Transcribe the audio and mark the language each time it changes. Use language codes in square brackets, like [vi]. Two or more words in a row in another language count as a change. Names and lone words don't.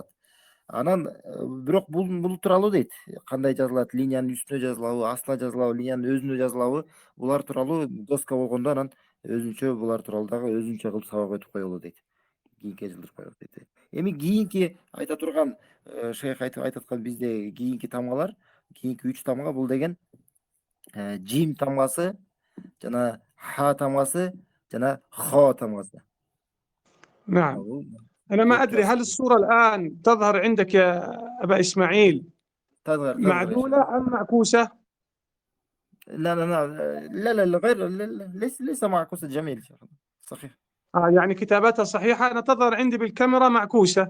[ky] Анан бирок бул тууралуу дейт. Кандай жазылат, линиянын үстүнө жазылабы, астына жазылабы, линиянын өзүнө жазылабы, булар тууралуу доска болгондо анан өзүнчө булар тууралуу дагы өзүнчө кылып сабак өтүп коелу дейт. Кийинки жылдырып коелу дейт. Эми кийинки айта турган шейх айтып аткан бизде кийинки тамгалар, кийинки 3 тамга бул деген جيم тамгасы жана ха тамгасы жана خا тамгасы. [ar] نعم. أنا ما أدري هل الصورة الآن تظهر عندك يا أبا إسماعيل؟ تصغر يا شيخ. معدولة أم معكوسة؟ لا لا لا لا لا لا، غير ليس معكوس جميل شيخ. صحيح. يعني كتابتها صحيحة، أنا تظهر عندي بالكاميرا معكوسة.